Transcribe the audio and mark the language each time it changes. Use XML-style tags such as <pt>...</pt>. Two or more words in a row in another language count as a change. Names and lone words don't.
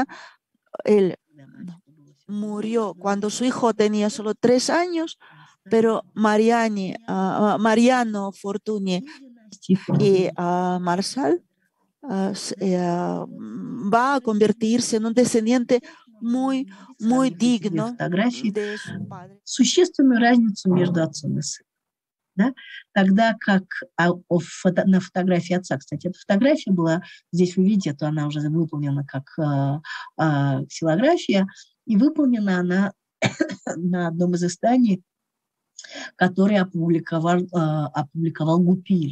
<es>Él murió cuando su hijo tenía solo 3 años, pero Mariano Fortuny y Marshall va a convertirse en un descendiente muy digno de su padre.</es> <ru>Существенную разницу между отцом и сыном. Да? Тогда как на фотографии отца, кстати, эта фотография была, здесь вы видите, то она уже выполнена как ксилография, и выполнена она на одном из изданий, который опубликовал Гупиль.</ru>